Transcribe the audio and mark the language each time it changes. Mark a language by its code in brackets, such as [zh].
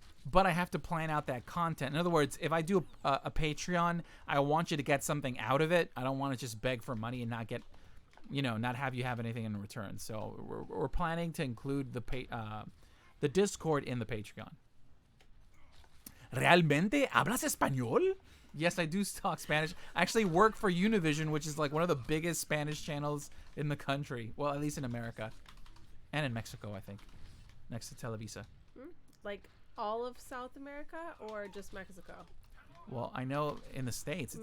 [en] But I have to plan out that content. In other words, if I do a Patreon, I want you to get something out of it. I don't want to just beg for money and not get, not have you have anything in return. So we're planning to include the Discord in the Patreon. [es] ¿Realmente hablas español? [en] Yes, I do talk Spanish. I actually work for Univision, which is like one of the biggest Spanish channels in the country. Well, at least in America. And in Mexico, I think. Next to Televisa. Like all of South America or just Mexico? Well, I know in the States, it's